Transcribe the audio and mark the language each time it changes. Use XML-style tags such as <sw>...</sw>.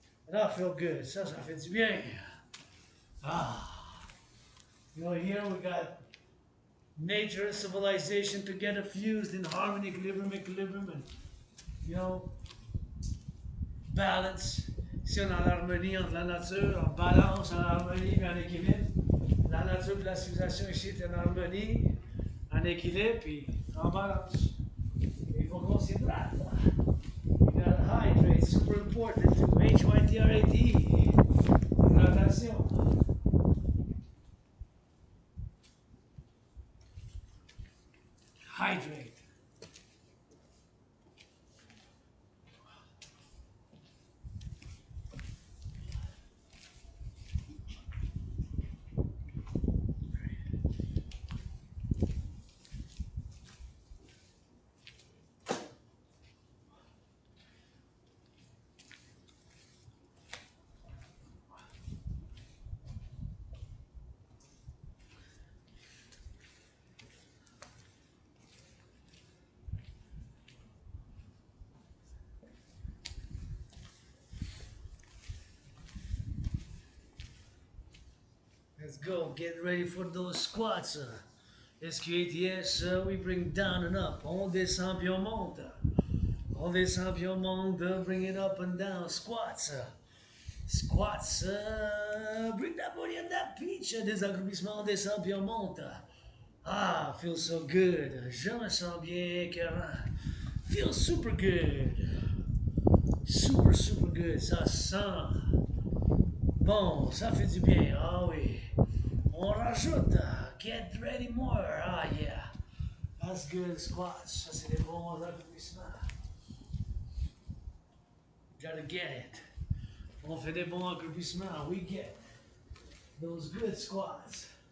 <en>That feel good,</en> <fr>ça fait du bien.</fr> <en>You know, here we got nature and civilization together fused in harmony, equilibrium, and, you know, balance.</en> <fr>Ici, on est en harmonie entre la nature, en balance, en harmonie et en équilibre. La nature de la civilisation ici est en harmonie, en équilibre et en balance. Et il faut qu'on s'hydrate.</fr> <en>You gotta hydrate, super important too. Hydrate. Hydratation. Hydrate. Let's go, get ready for those squats. SQATS, we bring down and up.</en> <fr>On descend puis on monte. On descend puis on monte.</fr> <en>Bring it up and down. Squats. Squats. Bring that body on that pitch.</en> <fr>Des accroupissements, on descend puis on monte.</fr> <en>Ah, feels so good.</en> <fr>Je me sens bien, écœurant.</fr> <en>Feels super good. Super, super good.</en> <fr>Ça sent. Bon, ça fait du bien. Ah oui. On rajoute.</fr> <en>Get ready more. Ah yeah. That's good squats.</en> <fr>Ça, c'est des bons accroupissements.</fr> <en>Gotta get it.</en> <fr>On fait des bons accroupissements.</fr> <en>We get those good squats.</en>